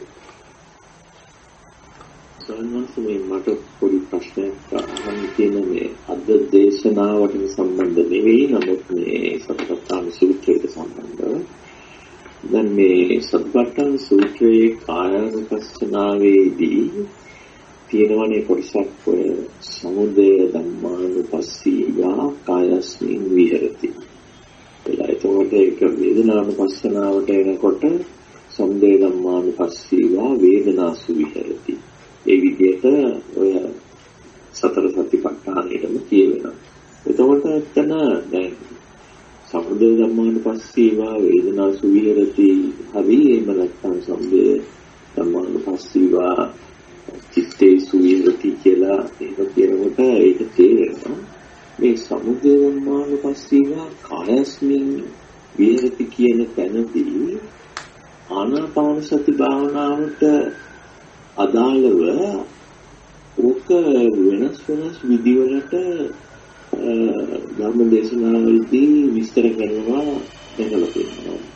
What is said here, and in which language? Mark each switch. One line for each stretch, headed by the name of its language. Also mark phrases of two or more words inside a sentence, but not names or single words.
Sinhala: සාමාන්‍යයෙන් මට පොඩි ප්‍රශ්නයක් අහන්න තියෙන මේ අද දේශනාවට සම්බන්ධ නෙවෙයි නමුත් මේ සතිපට්ඨාන සූත්‍රයට සම්බන්ධව. දැන් මේ සතිපට්ඨාන සූත්‍රයේ කායානුපස්සනාවේදී තියෙනවනේ කොටසක් ඔය
Pali: සමුදය ධම්මානුපස්සීවා කායස්මින් විහෙරති.
Sinhala: එතකොට ඒක වේදනානුපස්සනාවට එනකොට
Pali: සමුදය ධම්මානුපස්සීවා වේදනාසු විහෙරති.
Sinhala: ඒ විදිහට ඔය සතර සතිපට්ඨානෙම කියවෙනවා. එතකොට එතන දැන්
Pali: සමුදය ධම්මානුපස්සීවා වේදනාසු විහෙරති
Sinhala: හරි එහෙම නැත්නම්
Pali: සමුදය ධම්මානුපස්සීවා චිත්තේසු විහෙරති
Sinhala: කියලා ඒක කියනකොට ඒක තේරෙනවා. මේ
Pali: සමුදය ධම්මානුපස්සීවා කායස්මින් විහෙරති
Sinhala: කියන තැනදී ආනාපාන සති භාවනාවට අදාළව ඕක වෙනස් විදිවලට ධර්ම දේශනාවලදී විස්තර කරනවා දැකලා තියෙනවා.